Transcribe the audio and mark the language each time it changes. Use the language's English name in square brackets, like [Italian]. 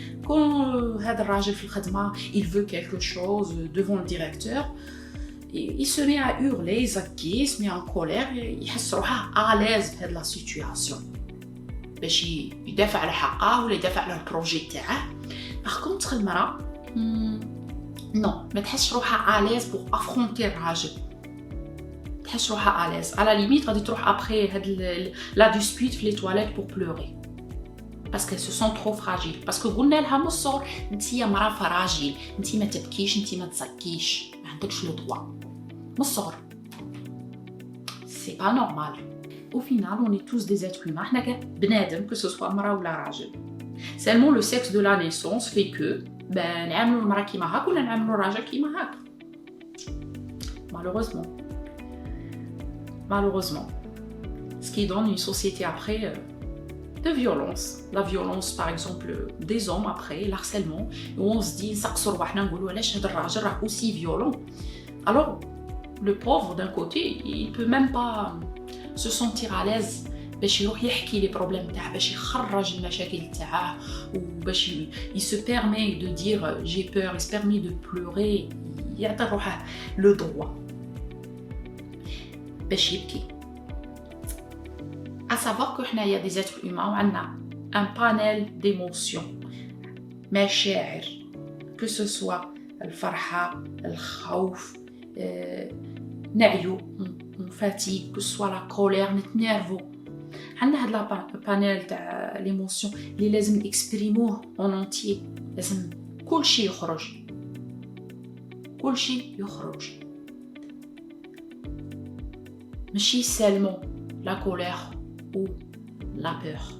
[Arabic] كون هذا الراجل في الخدمه [French] il veut quelque chose devant le directeur, il se met à hurler, [Arabic] يزكي, [French] se met en colère, [Arabic] يحس روحه à l'aise في هاد لا سيتوياسيون باش يدافع على حقه ولا يدافع على البروجي تاعه. [French] Par contre [Arabic] المرأة non, ما تحسش روحها à l'aise pour affronter الراجل, تحس روحها à l'aise. [French] à la limite [Arabic] غادي تروح après هاد la dispute في les toilettes [French] pour pleurer parce qu'elles se sentent trop fragiles, [Arabic] parce que قلنا لها من الصغر انتي يا مرأة فراجيل, انتي ما تبكيش, انتي ما تزكيش, ما عندكش لو droit من الصغر. [French] c'est pas normal. au final on est tous des êtres humains, [Arabic] حنا بنادم [French] que ce soit [Arabic] مرأة ولا راجل. [French] seulement le sexe de la naissance fait que [Arabic] نعاملوا المرأة كيما هاك ولا نعاملوا الراجل كيما هاك. [French] malheureusement ce qui donne une société après de violence. La violence, par exemple, des hommes après, l'harcèlement, où on se dit, c'est aussi violent. Alors, le pauvre, d'un côté, il ne peut même pas se sentir à l'aise [Arabic] باش يروح يحكي لي بروبليم تاعه باش يخرج المشاكل تاعه وباش [French] il se permet de dire j'ai peur, il se permet de pleurer, [Arabic] يعطي روحه [French] le droit [Arabic] باش يبكي. [French] À savoir que حنايا des êtres humains وعندنا un panel d'émotions مشاعر que ce soit [Arabic] الفرحة الخوف نعيو [French] on fatigue, que ce soit la colère نتنرفو. [Arabic] عندنا هاد لا بانيل تاع ليموسيون اللي لازم نكسبريموه اون اونتيي، لازم كلشي يخرج، كلشي يخرج، ماشي سالمون لا كولير او لا بور.